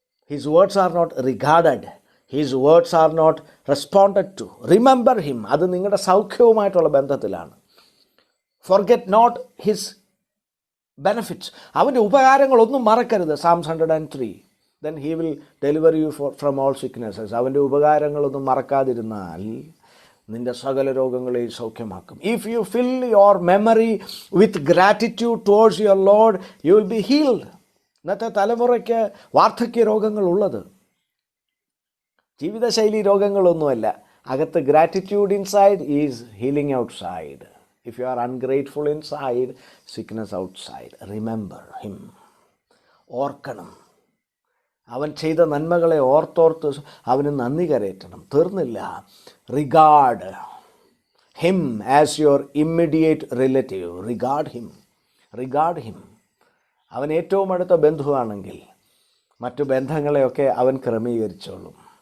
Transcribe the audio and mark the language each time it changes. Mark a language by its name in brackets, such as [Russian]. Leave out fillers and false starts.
[English] His words are not regarded, his words are not responded to. Remember him, [Malayalam] അത് നിങ്ങളുടെ സൗഖ്യവുമായിട്ടുള്ള ബന്ധത്തിലാണ്. [English] Forget not his benefits, [Malayalam] അവൻ്റെ ഉപകാരങ്ങളൊന്നും മറക്കരുത്. [English] Psalms 103, then he will deliver you from all sicknesses. [Malayalam] അവൻ്റെ ഉപകാരങ്ങളൊന്നും മറക്കാതിരുന്നാൽ നിൻ്റെ സകല രോഗങ്ങളെയും സൗഖ്യമാക്കും. [English] If you fill your memory with gratitude towards your Lord, you will be healed. [Malayalam] ഇന്നത്തെ തലമുറയ്ക്ക് വാർദ്ധക്യ രോഗങ്ങളുള്ളത് ജീവിതശൈലി രോഗങ്ങളൊന്നുമല്ല. അകത്ത് [English] Gratitude inside is healing outside. If you are ungrateful inside, sickness outside. Remember him. [Malayalam] ഓർക്കണം. അവൻ ചെയ്ത നന്മകളെ ഓർത്തോർത്ത് അവന് നന്ദി കരയറ്റണം. തീർന്നില്ല. [English] Regard him as your immediate relative. Regard him. [Malayalam] അവൻ ഏറ്റവും അടുത്ത ബന്ധുവാണെങ്കിൽ മറ്റു ബന്ധങ്ങളെയൊക്കെ അവൻ ക്രമീകരിച്ചോളും.